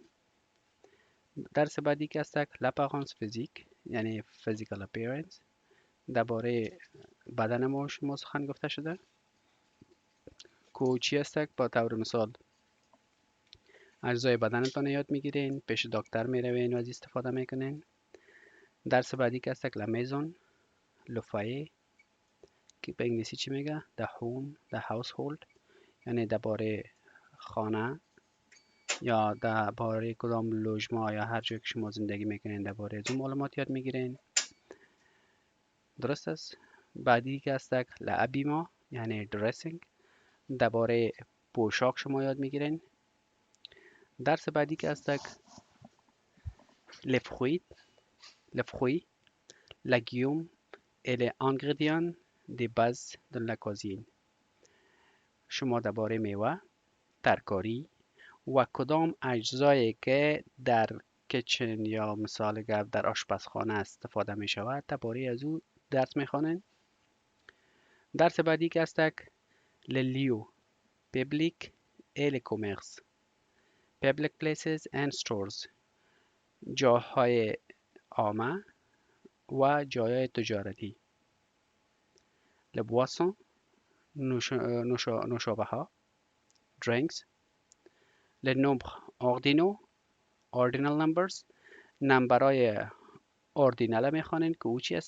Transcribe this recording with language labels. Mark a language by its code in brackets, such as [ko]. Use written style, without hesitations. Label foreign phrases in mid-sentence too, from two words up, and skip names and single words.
[fa] درس بعدی که است [fr] l'apparence physique, [fa] یعنی [en] physical appearance, [fa] درباره بدن ما شما سخن گفته شده. کوچی است با طور مثال اجزای بدنتان یاد میگیرین، پیش دکتر میروین و از استفاده میکنین. درس بعدی که است [fr] la maison, le foyer, [fa] که به انگلیسی چی میگه؟ [en] the home, the household، [fa] یعنی درباره خانه یا درباره کدام لوژما یا هر جایی که شما زندگی میکنین درباره از معلومات یاد میگیرین. درست است؟ بعدی که است لابیما، یعنی درسینگ، درباره پوشاک شما یاد میگیرین. درس بعدی که است لفخوی، [fr] légumes et les ingrédients de base de la cuisine. [fa] شما درباره میوه، ترکاری و کدام اجزایی که در کچن یا مثال در آشپزخانه استفاده می شود درباره از او درس میخوانید. درس بعدی که است [fr] lieux publics et le commerce, [en] public places and stores، [fa] جاهای عامه و جایهای تجارتی. لبواسون، نوشابه ها، drinks. لنومبر [en] ordinal numbers، [fa] نمبرای اوردینال میخوانین که او چی است؟